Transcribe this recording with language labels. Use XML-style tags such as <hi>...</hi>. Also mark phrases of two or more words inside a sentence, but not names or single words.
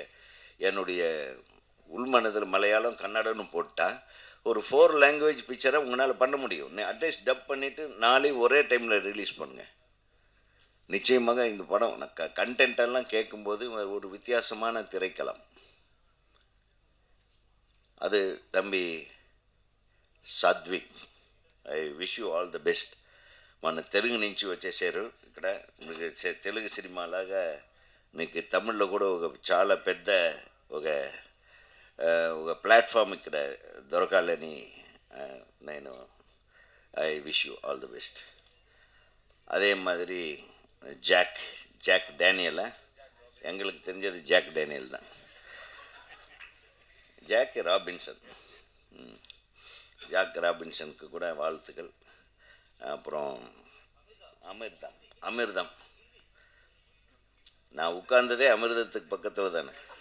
<ta>என்னுடைய உள்மனதில் மலையாளம் கன்னடன்னு போட்டால் ஒரு 4</ta> <en>language picture</en> <ta>உங்களால் பண்ண முடியும்.</ta> <en>at least dub</en> <ta>பண்ணிவிட்டு நாளையும் ஒரே டைமில் ரிலீஸ் பண்ணுங்கள். நிச்சயமாக இந்த படம் கண்டென்ட்டெல்லாம் கேட்கும்போது ஒரு வித்தியாசமான திரைக்களம். அது தம்பி</ta> <en>సాత్విక్, I wish you all the best.</en> <te>మన తెలుగు నుంచి వచ్చేసారు ఇక్కడ. మీకు తెలుగు సినిమాలాగా మీకు తమిళ్లో కూడా ఒక చాలా పెద్ద ఒక ప్లాట్ఫామ్ ఇక్కడ దొరకాలని నేను</te> <en>I wish you all the best.</en> <ta>அதே மாதிரி ஜாக் டேனியலா, எங்களுக்கு தெரிஞ்சது ஜாக் டேனியல் தான். ஜாக் ராபின்சனுக்கு கூட வாழ்த்துக்கள். அப்புறம் அமிர்தம், நான் உட்கார்ந்ததே அமிர்தத்துக்கு பக்கத்தில் தானே.</ta>